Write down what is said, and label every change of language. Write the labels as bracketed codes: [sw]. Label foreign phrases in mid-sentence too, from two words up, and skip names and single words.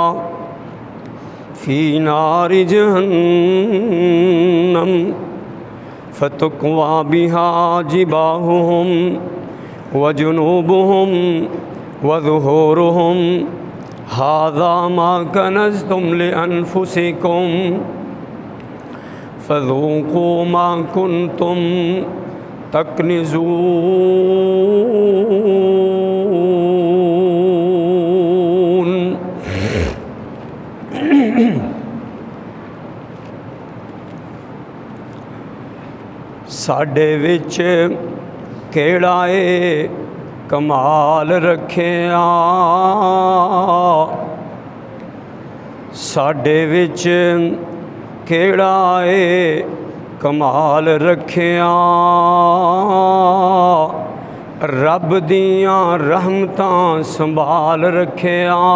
[ar] في نار جهنم فتقوى بها جباههم وجنوبهم وظهورهم هذا ما كنزتم لأنفسكم فذوقوا ما كنتم [pa] تكنزون ساڈے وچ کیڑا اے کمال رکھیا ساڈے وچ کیڑا اے کمال رکھیا رب دیاں رحمتاں سنبھال رکھیا